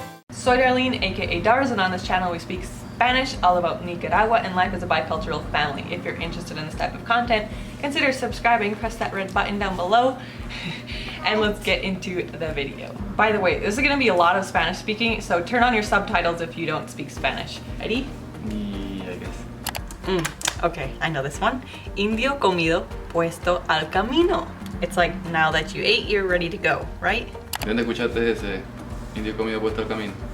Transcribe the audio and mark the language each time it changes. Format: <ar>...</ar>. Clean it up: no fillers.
<es>Soy Darlene,</es> <en>aka Dars, and on this channel we speak Spanish, all about Nicaragua and life as a bicultural family. If you're interested in this type of content, consider subscribing, press that red button down below, and let's get into the video. By the way, this is gonna be a lot of Spanish speaking, so turn on your subtitles if you don't speak Spanish. Ready? Yeah, I guess. Okay, I know this one.</en> <es>Indio comido, puesto al camino.</es> <en>It's like now that you ate, you're ready to go, right?</en> <es>¿De dónde escuchaste ese indio comido puesto al camino?</es>